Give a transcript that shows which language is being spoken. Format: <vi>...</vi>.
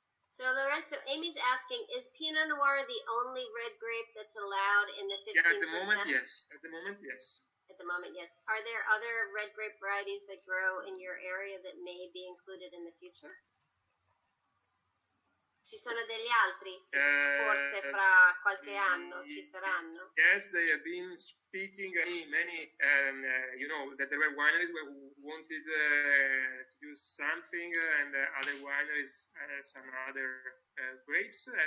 <en>So Lorenzo, Amy's asking, is Pinot Noir the only red grape that's allowed in the 15%? Yeah, at the moment, yes. At the moment, yes. At the moment, yes. Are there other red grape varieties that grow in your area that may be included in the future?</en> <it>Ci sono degli altri? Forse fra qualche anno ci saranno?</it> <en>Yes, they have been speaking many, that there were wineries who wanted to do something, and other wineries some other grapes.</en>